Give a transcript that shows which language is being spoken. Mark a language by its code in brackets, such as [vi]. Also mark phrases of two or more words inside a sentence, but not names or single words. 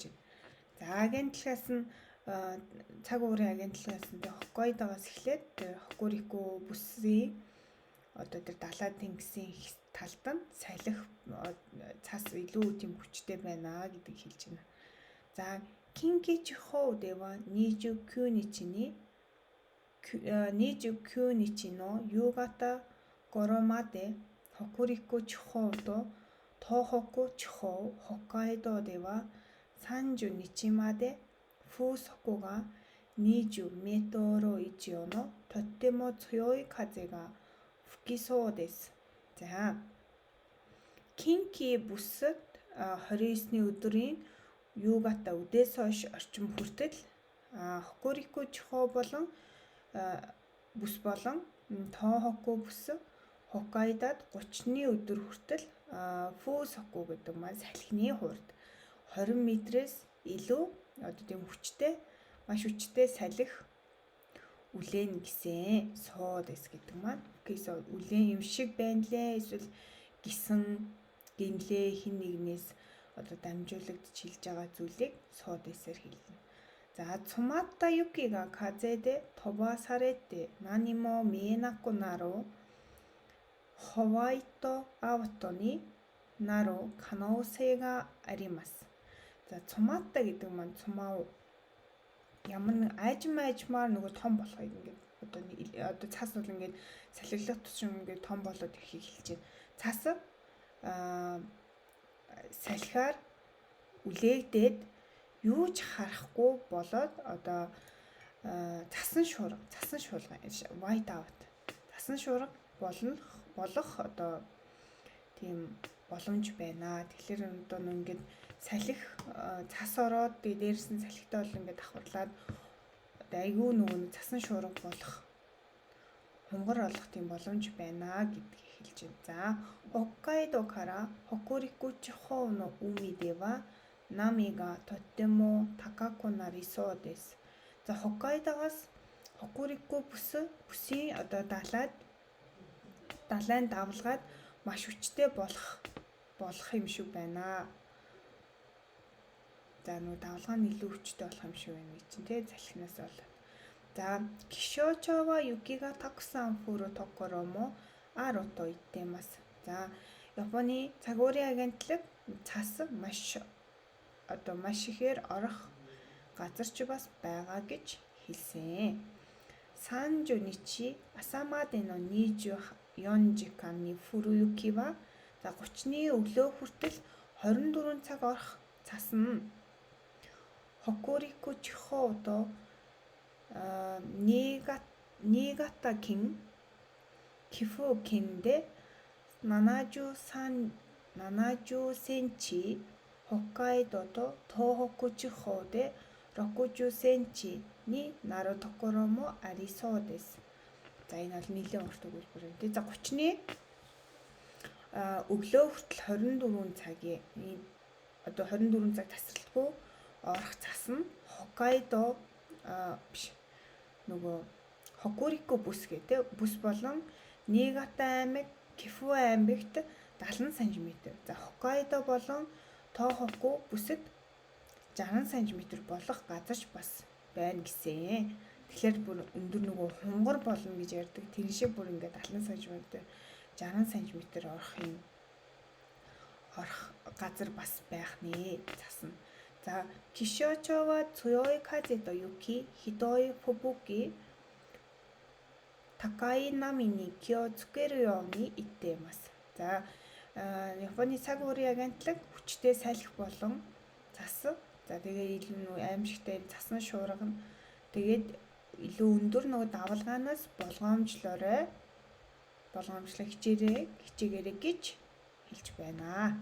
[mn] За агентлагаас нь цаг уурын агентлагаас нь Хоккайдогоос эхлээд Хокурику бүсийн тэр далай тэнгисийн талд нь салхи цас илүү тийм хүчтэй байна гэдгийг хэлж байна. [ja] За 近畿地方では 29 日の夕方頃まで北陸地方と東北地方、北海道では30日まで風速が20メートル以上のとっても強い風が吹きそうです. [mn] За Кинки бүсэд 29-ний өдрийн юугата үдээс хойш орчим хүртэл [ja] 北陸地方 [mn] болон бүс болон Тохоку бүс Хоккайдод 30-ны өдөр хүртэл фусоку гэдэг маань салхины хурд 20 м-ээс илүү тийм хүчтэй маш хүчтэй салхи үлээн гисэн соодэс гэдэг маань үлээн юм шиг байна лээ эсвэл гисэн гинлээ хин нэгнээс дамжуулагдж хэлж байгаа зүйлийг соодэсээр хэлнэ. [ja] За 積もった雪が風で飛ばされて何も見えなくなるホワイトアウトになる可能性があります. [mn] За Цумата гэдэг маань цумаа ямар нэг айжмаар нөгөө том болохыг ингээд цас бол ингээд салхилах тусам ингээд том болоод ирэхийг хэлж байна. Цас салхиар үлээгдээд юу ч харахгүй болоод цасан шуурга [en] white out [mn] цасан шуурга болох тийм боломж байна. Тэгэхээр ингээд салхи цас ороод дээрээс нь салхитай бол ингээд давхарлаад айгүй нөгөө цасан шуурга болох хунгар олох тийм боломж байна гэдгийг хэлж байна. [ja] За 北海道から北陸地方の海では波がとっても高くなりそうです. [mn] За Хоккайдогоос Хокурику бүсийн далайн давлгаад маш хүчтэй болох юм шиг байна. За нөгөө давлгаа нь илүү хүчтэй болох юм шиг байна гэж чинь тий салхинаас болоод. [ja] За 気象庁は雪がたくさん降るところもあると言ってます. [mn] За Японы цаг уурын агентлаг цас маш ихээр орох газар ч бас байгаа гэж хэлсэн. [ja] 30 日朝までの24時間に降る雪は [mn] за 30-ны өглөө хүртэл 24 цаг орох цас нь [ja] 北陸地方と新潟県岐阜県で70センチ、北海道と東北地方で60センチになるところもありそうです. [mn] За энэ бол нэлээд урт өгүүлбэр юм. Тэгээ за 30-ны өглөө хүртэл 24 цагийн одоо 24 цаг тасралтгүй орох цас нь Хоккайдо биш нөгөө Хокурику бүс гэдэг бүс болон Нигата аймаг, Кифу аймагт 70 см. За Хоккайдо болон Тохоку бүсэд 60 см болох газарч бас байна гэсэн. Тэгэхээр бүр өндөр нөгөө хунгар болно гэж ярьдаг. Тэр шиг бүр ингээд 70 см 60 см орох газар бас байх нэ цасан. [ja] За 気象庁は強い風と雪、ひどい吹雪、高い波に気を付けるように言ってます. [mn] За Японы цаг уурын агентлаг хүчтэй салхи болон цас. За тэгээ илүү аимшигтай цасан шуурга нь тэгээд илүү өндөр нөгөө давалгаанаас болгоомжлоорой. Болгоомжлоо хичээгээрэй гэж хэлж байна.